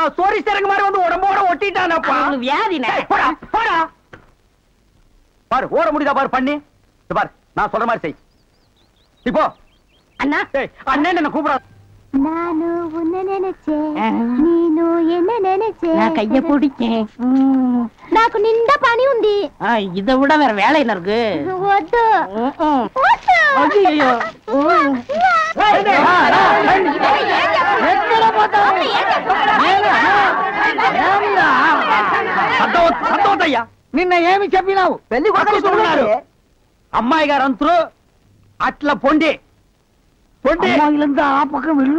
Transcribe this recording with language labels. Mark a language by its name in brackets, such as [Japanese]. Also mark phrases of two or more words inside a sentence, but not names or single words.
[Tamil] சோரி சேரங்க மாதிரி வந்து உடம்போட ஒட்டிட்டானப்பா. வியாதி. போடா போடா. பாரு ஓட முடியுதா பாரு பண்ணி. பாரு நான் சொல்ற மாதிரி செய். இப்போ அண்ணா அண்ணன் என்ன கூப்பிடாது. நானு உன்னை நினைச்சேன், நீனு என்ன நினைச்சே. நான் கைய பிடிச்சேன். [Telugu] నాకు నిండా పని ఉంది. [Tamil] இதை விட வேற வேலை என்ன இருக்கு? [Telugu] వద్దు [Tamil] ஐயோ [Telugu] సంతోషయ్యా నిన్న ఏమి చెప్పినావు? పెళ్లి అమ్మాయి గారు అంతరు అట్లా పొండి పొండి ఆ పక్కన వెళ్ళు.